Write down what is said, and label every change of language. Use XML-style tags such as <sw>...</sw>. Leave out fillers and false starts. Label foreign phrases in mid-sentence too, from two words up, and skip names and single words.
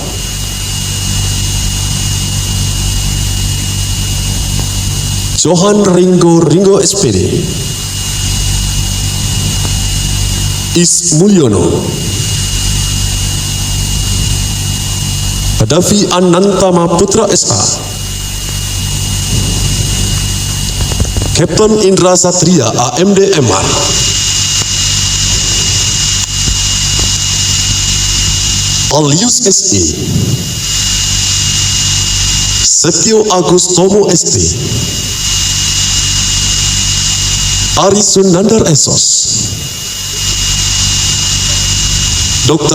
<id>Johan Ringo SPD, Is Mulyono, Hadafi Anantama Putra SH, Kapten Indra Satria AMD MR, Alius SE, Setio Agus Tomo ST, Ari Sunandar Esos, Dr.</id>